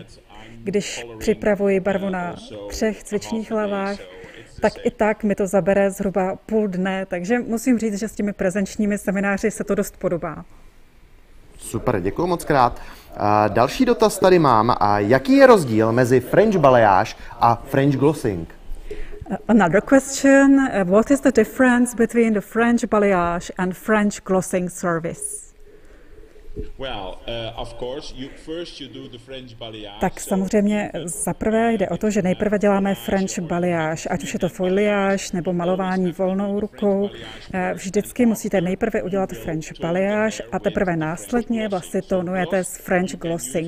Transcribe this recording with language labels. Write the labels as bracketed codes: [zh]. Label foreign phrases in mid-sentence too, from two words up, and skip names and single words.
[cs] Když připravuji barvu na 3 cvičných hlavách, tak i tak mi to zabere zhruba půl dne, takže musím říct, že s těmi prezenčními semináři se to dost podobá. Super, děkuji moc krát. Další dotaz tady mám. Jaký je rozdíl mezi [en] French balayage [cs] a [en] French glossing? Another question, what is the difference between the French balayage and French glossing service? [cs] Tak samozřejmě zaprvé jde o to, že nejprve děláme [en] French balayage, [cs] ať už je to foliage nebo malování volnou rukou. Vždycky musíte nejprve udělat [en] French balayage [cs] a teprve následně vlastně tónujete s [en] French glossing.